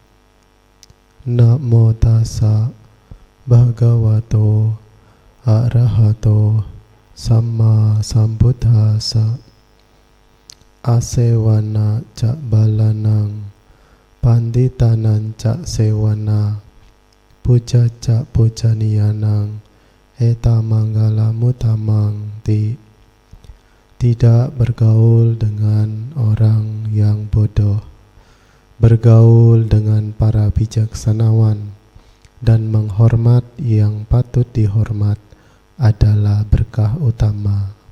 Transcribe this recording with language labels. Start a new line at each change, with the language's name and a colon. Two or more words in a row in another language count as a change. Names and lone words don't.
Pali: Namo tassa bhagavato arahato sama sambuddhassa. Asewana ca balanang panditanan ca sewana puja ca pujaniyanang eta manggala mutamang ti.
Indonesian: Tidak bergaul dengan orang yang bodoh, bergaul dengan para bijaksanawan, dan menghormat yang patut dihormat adalah berkah utama.